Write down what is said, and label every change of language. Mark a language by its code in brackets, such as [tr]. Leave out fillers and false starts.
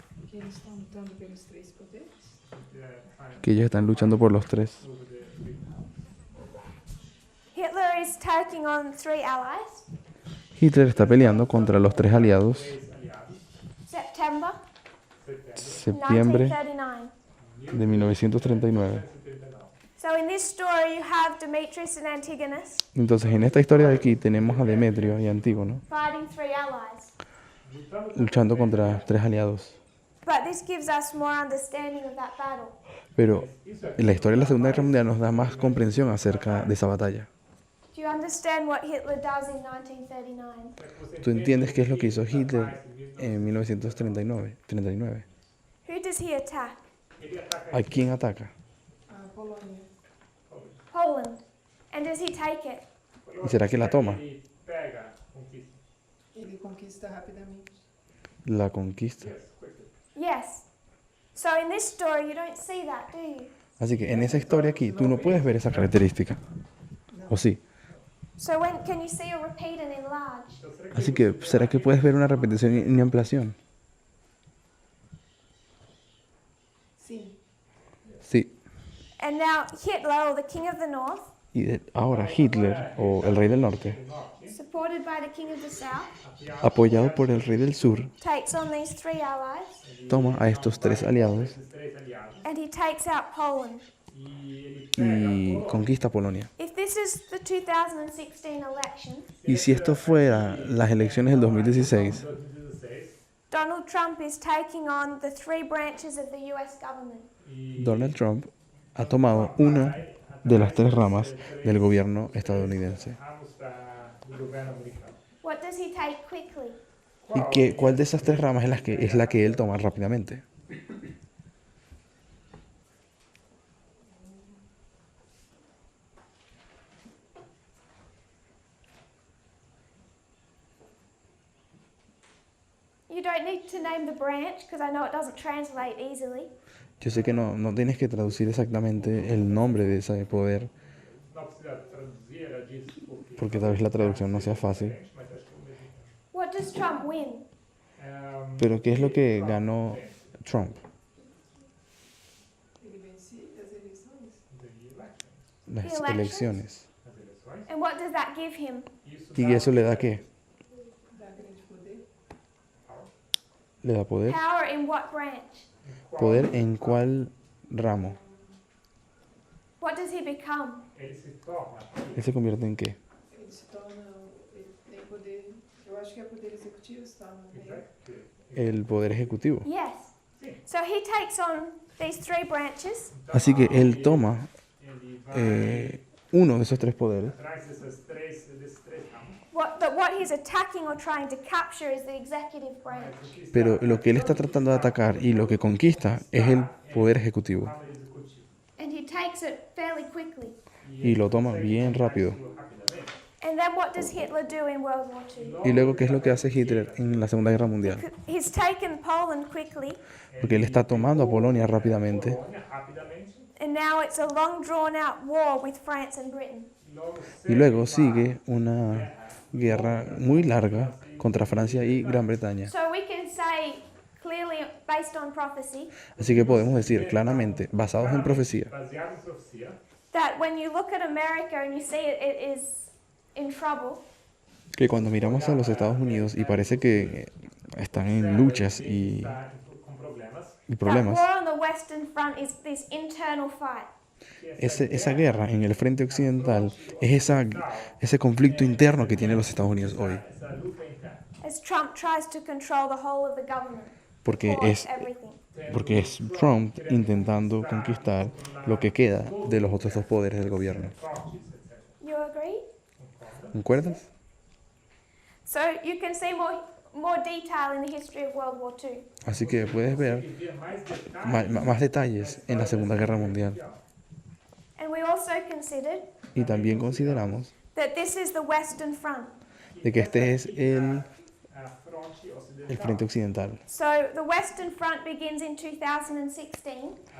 [pt] Que eles estão lutando pelos três poderes? [es] Que ellos están luchando por los tres. [en] Hitler is taking on three allies. [es] Hitler está peleando contra los tres aliados. [en] September [es] Septiembre [en] 1939. [es] de 1939. [en] So in this story you have Demetrius and Antigonus [es] Entonces, en esta historia de aquí tenemos a Demetrio y Antígono [en] fighting three allies. [es] luchando contra tres aliados. [en] But this gives us more understanding of that battle. [es] Pero la historia de la Segunda Guerra Mundial nos da más comprensión acerca de esa batalla. [en] Do you understand what Hitler does in 1939? [es] ¿Tú entiendes qué es lo que hizo Hitler en 1939? [en] Who does he attack? [es] ¿A quién ataca? [pt] A Polônia. [en] Poland. And does he take it? [es] ¿Y será que la toma? [pt] Ele pega, conquista. Ele conquista rapidamente. [es] La conquista. [en] Yes. So in this story you don't see that, do you? [es] Así que en esa historia aquí tú no puedes ver esa característica. ¿O sí? [en] So when can you see a repeat and enlarge? [es] Así que ¿será que puedes ver una repetición y una ampliación? [pt] Sim. [es] Sí. [en] And now Hitler, or the king of the north, [es] Y ahora Hitler, o el rey del norte, [en] supported by the king of the south, [es] apoyado por el rey del sur, [en] takes on these three allies [es] toma a estos tres aliados [pt] Três aliados. [en] and he takes out Poland. [pt] E ele [es] y conquista Polonia. [en] If this is the 2016 election, [es] Y si esto fuera las elecciones del 2016, [en] 2016 Donald Trump is taking on the three branches of the US government. [es] Donald Trump ha tomado una de las tres ramas del gobierno estadounidense. [pt] ramos do governo americano. [en] What does he take quickly? [es] ¿Y cuál de esas tres ramas es la que él toma rápidamente? [en] You You don't need to name the branch because I know it doesn't translate easily. [es] Yo sé que no tienes que traducir exactamente el nombre de ese poder, [pt] Não precisa traduzir, ela diz [es] porque tal vez la traducción no sea fácil. [pt] mas acho que é o mesmo. [en] What does Trump win? [es] Pero ¿qué es lo que ganó Trump? [pt] Ele vence as eleições? [es] Las [en] The elections. [es] elecciones. [pt] As eleições. [en] And what does that give him? [pt] Isso [es] ¿Y eso le da qué? [pt] Dá grande poder? [es] ¿Le da poder? [en] Power in what branch? [es] ¿Poder en cuál ramo? [en] What does he become? [pt] ele se torna [es] ¿Él se convierte en qué? [pt] Ele se torna. Ele tem poder. Eu acho que é poder executivo, se torna. [es] El poder ejecutivo. [en] Yes. So he takes on these three branches. [es] Así que él toma [pt] ele vai [es] uno de esos tres poderes, [pt] atrás desses três ramos. [en] What he's attacking or trying to capture is the executive branch. [pt] Mas o que está [es] pero lo que él está tratando de atacar y lo que conquista es el poder ejecutivo. [pt] na Câmara Executiva. [en] And he takes it fairly quickly. [es] Y lo toma bien rápido. [pt] Rapidamente. [en] And then what does Hitler do in World War II? [es] Y luego, ¿qué es lo que hace Hitler en la Segunda Guerra Mundial? [en] He's taken Poland quickly, [es] Porque él está tomando a Polonia rápidamente. [pt] Polônia, rapidamente. [en] and now it's a long drawn out war with France and Britain. [pt] Logo [es] Y luego sigue una guerra muy larga contra Francia y Gran Bretaña. [en] So we can say clearly, based on prophecy, [es] Así que podemos decir claramente, basados en profecía, [pt] baseado em profecia, [en] that when you look at America and you see it is in trouble, [es] que cuando miramos a los Estados Unidos y parece que están en luchas [pt] está com [es] y [en] that [es] problemas, [en] war on the Western Front is this internal fight. [es] esa guerra en el frente occidental es ese conflicto interno que tienen los Estados Unidos hoy. [pt] essa luta interna. [en] As Trump tries to control the whole of the government, [es] Porque [en] force [es] es, [en] everything. [es] porque es Trump intentando conquistar lo que queda de los otros dos poderes del gobierno. [pt] Fortes, etc. [en] You agree? [es] ¿Concuerdas? [en] So you can see more detail in the history of World War II. [es] Así que puedes ver [pt] E ver mais detalhes [es] más detalles en la Segunda Guerra Mundial. [en] And we also considered [es] Y también consideramos [en] that this is the Western Front. [es] de que este es [pt] a fronte ocidental. [es] el frente occidental. [en] So the Western Front begins in 2016.